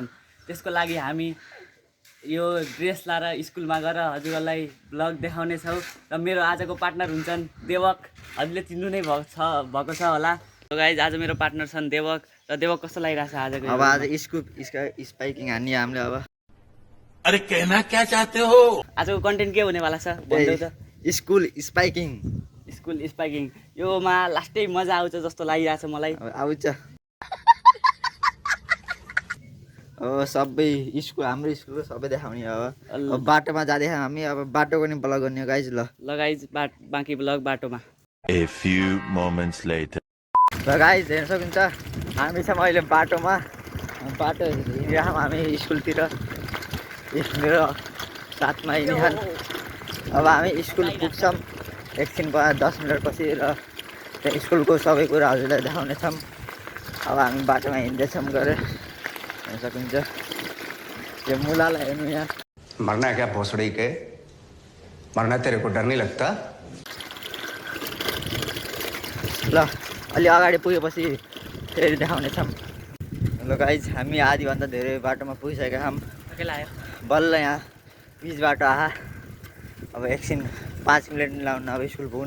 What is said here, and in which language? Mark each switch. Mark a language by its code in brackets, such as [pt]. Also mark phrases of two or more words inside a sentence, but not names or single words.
[ne] त्यसको लागि हामी यो ड्रेस लाएर स्कुलमा गएर हजुरहरूलाई ब्लग देखाउनेछौँ। र मेरो आजको पार्टनर हुन्छन् देवक, हजुरले चिन्नु नै भएको छ होला। गाइज आज मेरो पार्टनर छन् देवक। र देवक कस्तो लागिरहेछ आजको? अब आज स्पाइकिङ हान्ने हामीले। अब [hi] अरे कहना क्या चाहते हो? [ne] आजको कन्टेन्ट के हुनेवाला छ भन्दै त? [en] school spiking. school spiking [ne] योमा लास्टै मजा आउँछ जस्तो लागिरहेछ मलाई। आउँछ अब सबै स्कुल, हाम्रो स्कुलको सबै देखाउने। अब बाटोमा जाँदै हामी अब बाटोको नि ब्लग गर्ने गाइज। ल गाइज बाँकी ब्लग बाटोमा। [en] A few moments later. [ne] र गाइज हेर्न सकिन्छ हामी छौँ अहिले बाटोमा। बाटो हिँडिरहेछौँ हामी स्कुलतिर। मेरो साथमा हिँडिहाल। अब हामी स्कुल पुग्छौँ एकछिन बाद 10 मिनट पछि। र त्यहाँ स्कुलको सबै कुरा हजुरलाई देखाउनेछौँ। अब हामी बाटोमा हिँड्दैछौँ गरेर हेर्न सकिन्छ। यो मुलालाई हेर्नु यहाँ। [hi] मरना है क्या भोसड़ी के? मरना तेरे को डर नहीं लगता? [ne] ल अलि अगाडि पुगेपछि फेरि देखाउनेछौँ। ल गाइज हामी आधीभन्दा धेरै बाटोमा पुगिसकेका छौँ। बल्ल यहाँ बिच बाटो आहा। अब एकछिन 5 मिनट लाउनु अब स्कुल पुग्न।